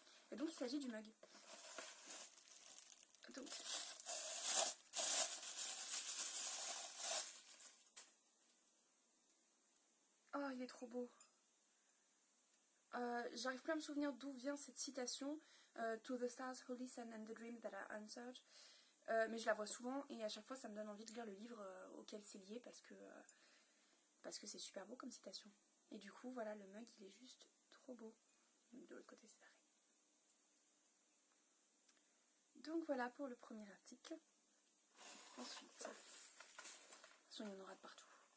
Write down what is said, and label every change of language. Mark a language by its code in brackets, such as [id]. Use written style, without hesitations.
[fr] Et donc il s'agit du mug. Donc oh il est trop beau. J'arrive plus à me souvenir d'où vient cette citation. [en] To the stars who listen and the dream that are answered. [fr] Mais je la vois souvent et à chaque fois ça me donne envie de lire le livre auquel c'est lié parce que c'est super beau comme citation. Et du coup voilà, le mug il est juste trop beau. De l'autre côté c'est pareil. Donc voilà pour le premier article. Ensuite, de toute façon il y en aura de partout.